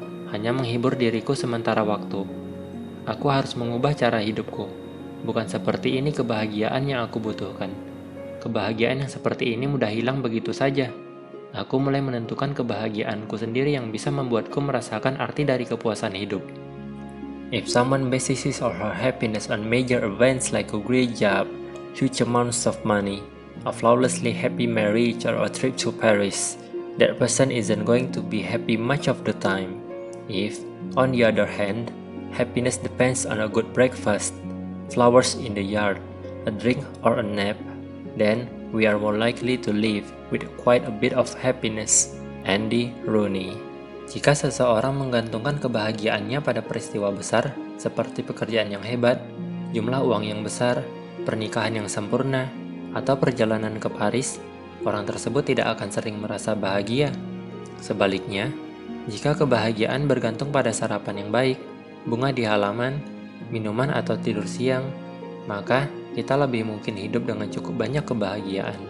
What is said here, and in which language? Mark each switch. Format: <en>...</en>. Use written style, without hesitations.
<id>Hanya menghibur diriku sementara waktu. Aku harus mengubah cara hidupku. Bukan seperti ini kebahagiaan yang aku butuhkan. Kebahagiaan yang seperti ini mudah hilang begitu saja. Aku mulai menentukan kebahagiaanku sendiri yang bisa membuatku merasakan arti dari kepuasan hidup.</id> <en>If someone bases his or her happiness on major events like a great job, huge amounts of money, a flawlessly happy marriage, or a trip to Paris, that person isn't going to be happy much of the time. If, on the other hand, happiness depends on a good breakfast, flowers in the yard, a drink or a nap, then we are more likely to live with quite a bit of happiness. Andy Rooney.</en> <id>Jika seseorang menggantungkan kebahagiaannya pada peristiwa besar, seperti pekerjaan yang hebat, jumlah uang yang besar, pernikahan yang sempurna, atau perjalanan ke Paris, orang tersebut tidak akan sering merasa bahagia. Sebaliknya, jika kebahagiaan bergantung pada sarapan yang baik, bunga di halaman, minuman atau tidur siang, maka kita lebih mungkin hidup dengan cukup banyak kebahagiaan.</id>